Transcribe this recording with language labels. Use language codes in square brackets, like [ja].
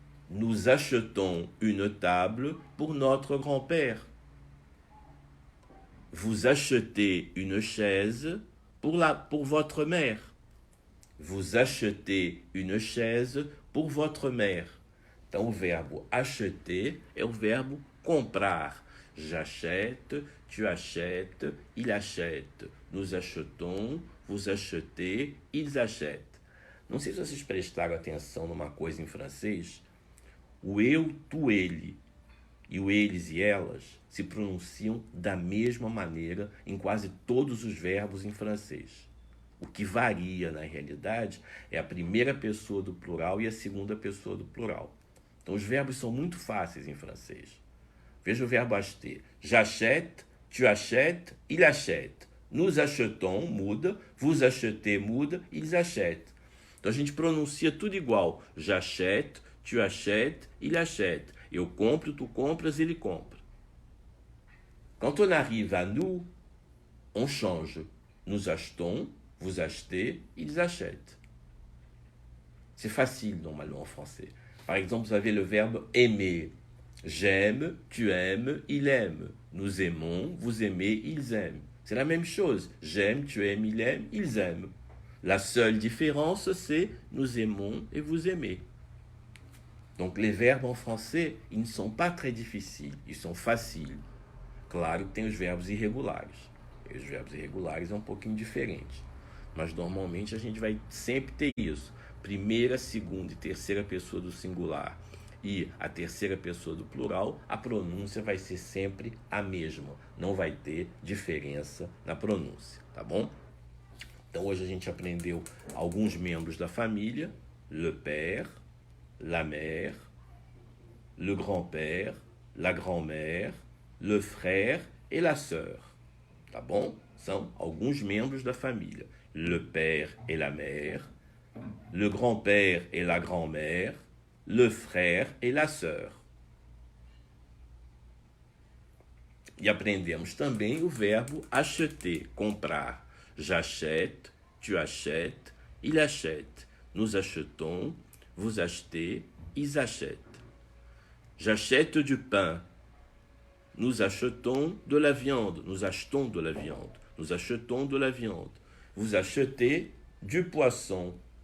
[fr] Nous achetons une table pour notre grand-père. Vous achetez une chaise pour votre mère. Vous achetez une chaise pour votre mère. [pt] Então, o verbo acheter é o verbo comprar. [fr] J'achète, tu achètes, il achète. Nous achetons, vous achetez, ils achètent. [pt] Não sei se vocês prestaram atenção numa coisa em francês. O eu, tu, ele e o eles e elas se pronunciam da mesma maneira em quase todos os verbos em francês. O que varia, na realidade, é a primeira pessoa do plural e a segunda pessoa do plural. Então, os verbos são muito fáceis em francês. Veja o verbo acheter. [fr] J'achète, tu achètes, il achète. Nous achetons, [pt] muda. [fr] Vous achetez, muda. Ils achètent. [pt] Então, a gente pronuncia tudo igual. [fr] J'achète, tu achètes, il achète. [pt] Eu compro, tu compras, ele compra. [fr] Quand on arrive à nous, on change. Nous achetons, vous achetez, ils achètent. C'est facile normalement en français. Par exemple, vous avez le verbe aimer. J'aime, tu aimes, il aime. Nous aimons, vous aimez, ils aiment. C'est la même chose. J'aime, tu aimes, il aime, ils aiment. La seule différence, c'est nous aimons et vous aimez. Donc les verbes en français, ils ne sont pas très difficiles, ils sont faciles. [pt] Claro que tem os verbos irregulares. E os verbos irregulares é um pouquinho diferente. Mas normalmente a gente vai sempre ter isso. Primeira, segunda e terceira pessoa do singular e a terceira pessoa do plural, a pronúncia vai ser sempre a mesma. Não vai ter diferença na pronúncia, tá bom? Então hoje a gente aprendeu alguns membros da família: [fr] le père, la mère, le grand-père, la grand-mère, le frère et la sœur. [pt] Tá bom? São alguns membros da família. [fr] Le père et la mère, le grand-père et la grand-mère, le frère et la sœur. [pt] E aprendemos também o verbo acheter, comprar. [fr] J'achète, tu achètes, il achète. Nous achetons, vous achetez, ils achètent. J'achète du pain. Nous achetons de la viande. Nous achetons de la viande. Nous achetons de la viande. Vous achetez du poisson.